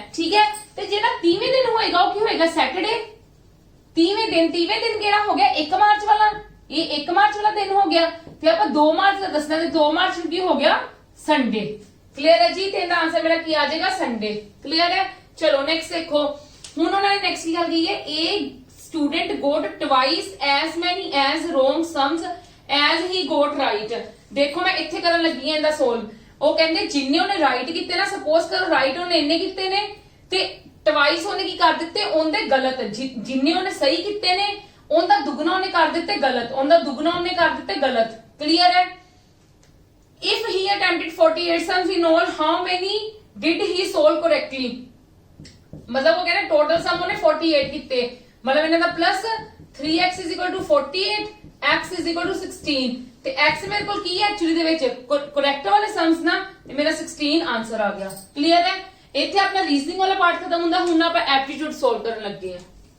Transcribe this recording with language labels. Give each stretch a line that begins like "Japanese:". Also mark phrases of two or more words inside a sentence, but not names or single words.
Punjabi: ਠੀਕ ਹੈ, ਤੇ ਜਿਹੜਾ 30ਵੇਂ ਦਿਨ ਹੋਏਗਾ ਉਹ ਕੀ ਹੋਏਗਾ? ਸੈਟਰਡੇ। 30ਵੇਂ ਦਿਨ ਕਿਹੜਾ ਹੋ ਗਿਆ? 1 ਮਾਰਚ ਵਾਲਾ। ਇਹ 1 ਮਾਰਚ ਵਾਲਾ ਦਿਨ ਹੋ ਗਿਆ। ਤੇ ਆਪਾਂ 2 ਮਾਰਚ ਦਾ ਦੱਸਣਾ, ਤੇ 2 ਮਾਰਚ ਨੂੰ ਕੀ ਹੋ ਗਿਆ? ਸੰਡੇ। ਕਲੀਅਰ ਹੈ ਜੀ? ਤੇ ਇਹਦਾ ਆਂਸਰ ਮੇਰਾ ਕੀ ਆ ਜਾਏਗਾ? ਸੰਡੇ। ਕਲੀਅਰ ਹੈ? ਚਲੋ ਨੈਕਸਟ ਦੇਖੋ। ਹੁਣ ਉਹਨਾਂ ਨੇ ਨੈਕਸਟ ਕੀ ਗੱਲ ਕੀ ਹੈ?
English: A student got twice as many as wrong sums as he got right।
Punjabi: ਦੇਖੋ ਮੈਂ ਇੱਥੇ ਕਰਨ ਲੱਗੀ ਹਾਂ ਇਹਦਾ ਸੋਲਵ। ਉਹ ਕਹਿੰਦੇ ਜਿੰਨੇ ਉਹਨੇ ਰਾਈਟ ਕੀਤੇ ਨਾ, ਸਪੋਜ਼ ਕਰੋ ਰਾਈਟ ਉਹਨੇ ਇੰਨੇ ਕੀਤੇ ਨੇ ਤੇ ਟਵਾਈਸ ਉਹਨੇ ਕੀ ਕਰ ਦਿੱਤੇ? ਉਹਦੇ ਗਲਤ। ਜਿੰਨੇ ਉਹਨੇ ਸਹੀ ਕੀਤੇ ਨੇ ਉਹਦਾ ਦੁੱਗਣਾ ਉਹਨੇ ਕਰ ਦਿੱਤੇ ਗਲਤ, ਉਹਦਾ ਦੁੱਗਣਾ ਉਹਨੇ ਕਰ ਦਿੱਤੇ ਗਲਤ। ਕਲੀਅਰ ਹੈ?
English: If he attempted 48 sums in all, how many did he solve correctly?
Hindi: मतलब वो कह रहे
English: total sum
Punjabi: ਉਹਨੇ 48 ਕੀਤੇ। मतलब ਇਹਨਾਂ ਦਾ ਪਲੱਸ 3x = 48, x = 16 ਤੇ x ਮੇਰੇ ਕੋਲ ਕੀ ਹੈ ਐਕਚੁਅਲੀ ਦੇ ਵਿੱਚ? ਕਰੈਕਟ ਵਾਲੇ ਸਮਸ ਨਾ, ਤੇ ਮੇਰਾ 16 ਆਨਸਰ ਆ ਗਿਆ। ਕਲੀਅਰ ਹੈ? ਇੱਥੇ ਆਪਣਾ ਰੀਜ਼ਨਿੰਗ ਵਾਲਾ ਪਾਰਟ ਖਤਮ ਹੁੰਦਾ। ਹੁਣ ਆਪਾਂ
English: aptitude solve
Punjabi: ਕਰਨ ਲੱਗੇ ਆ।